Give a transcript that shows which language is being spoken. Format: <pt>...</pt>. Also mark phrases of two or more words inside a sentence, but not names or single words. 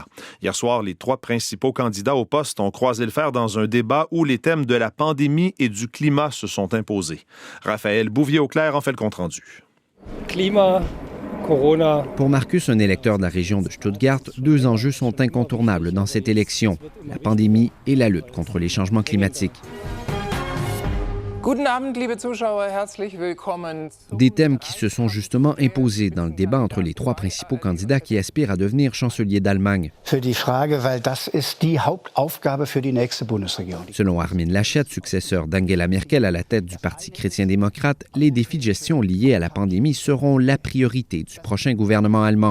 <fr>Hier soir, les 3 principaux candidats au poste ont croisé le fer dans un débat où les thèmes de la pandémie et du climat se sont imposés. Raphaël Bouvier-Auclair en fait le compte-rendu. Climat, Corona. Pour Marcus, un électeur de la région de Stuttgart, 2 enjeux sont incontournables dans cette élection, la pandémie et la lutte contre les changements climatiques.</fr> <de>Guten Abend, liebe Zuschauer, herzlich willkommen.</de> <fr>Des thèmes qui se sont justement imposés dans le débat entre les 3 principaux candidats qui aspirent à devenir chancelier d'Allemagne. Selon Armin Laschet, successeur d'Angela Merkel à la tête du Parti chrétien-démocrate, les défis de gestion liés à la pandémie seront la priorité du prochain gouvernement allemand.</fr>